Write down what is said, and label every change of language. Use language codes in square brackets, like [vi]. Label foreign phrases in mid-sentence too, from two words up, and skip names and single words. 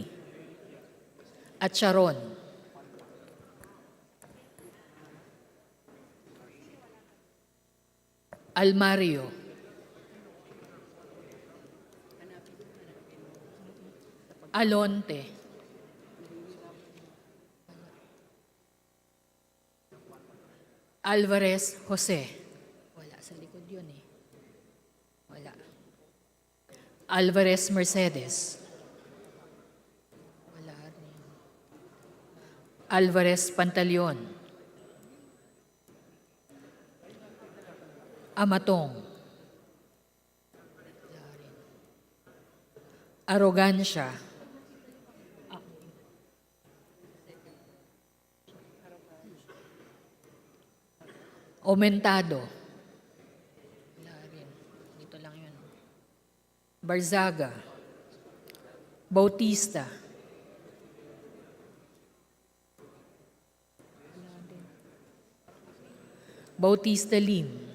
[tl] Acharon, Almario, Alonte, Alvarez Jose. Wala sa likod yun eh. Wala. Alvarez Mercedes. Wala rin. Alvarez Pantaleon. Amatong. Wala rin. Arrogancia. Aumentado. Wala rin. Dito lang yun. Barzaga. Bautista. Bautista Lim.